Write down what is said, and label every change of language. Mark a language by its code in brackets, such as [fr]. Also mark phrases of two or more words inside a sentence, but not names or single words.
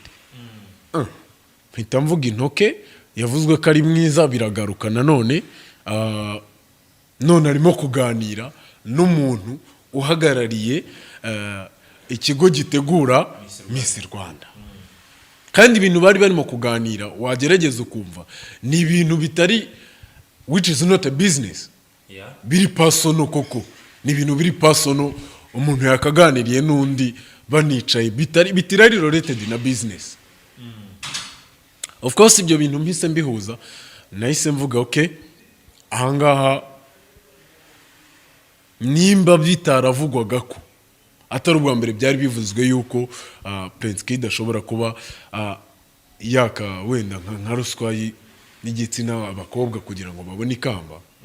[rw] Mpita mvuga intoke, yavuzwe ko ari mwiza biragaruka nanone, none arimo kuganira n'umuntu uhagarariye ikigo gitegura Miss Rwanda. Kandi ibintu bari barimo kuganira wagerageza ukumva ni ibintu bitari, [en] which is not a business. [rw] Biri personal koko, ni ibintu biri personal, umuntu yakaganiriye n'undi banicaye, bitari related na business. [en] Of course [rw] ibyo bintu mpise mbihuza, nahise mvuga okay, ahangaha nimba bitaravugwaga ko atari ubwa mbere byari bivuzwe yuko Prince Kid ashobora kuba yaka wenda nka ruswa y'igitsina abakobwa kugira ngo babone ikamba.